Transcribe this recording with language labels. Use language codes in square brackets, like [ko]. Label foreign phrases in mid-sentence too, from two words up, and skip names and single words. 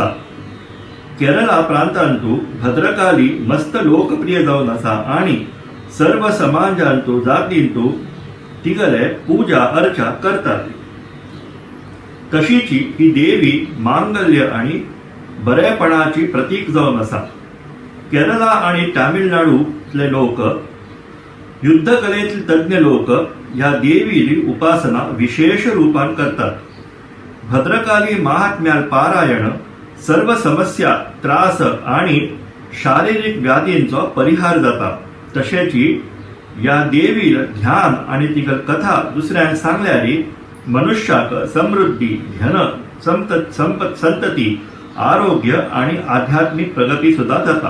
[kok] केरळा प्रांतांतू भद्रकाली मस्त लोकप्रिय जावन आसा आणि सर्व समाजांतू जातींतू तिगले पूजा अर्चा करतात. तशीची ही देवी मांगल्य आणि बरेपणाची प्रतीक जावन आसा. केरळा आणि तामिळनाडूतले लोक युद्धकलेतील तज्ञ लोक या देवीची उपासना विशेष रूपान करतात. भद्रकाली महात्म्याल पारायण सर्व समस्या त्रास आणि शारीरिक व्याधींचो परिहार जाता. तशेची या देवी ध्यान आणि तिका कथा दुसऱ्यांक सांगल्यारी मनुष्याक समृद्धी धन संतती आरोग्य आणि आध्यात्मिक प्रगती सुद्धा जाता.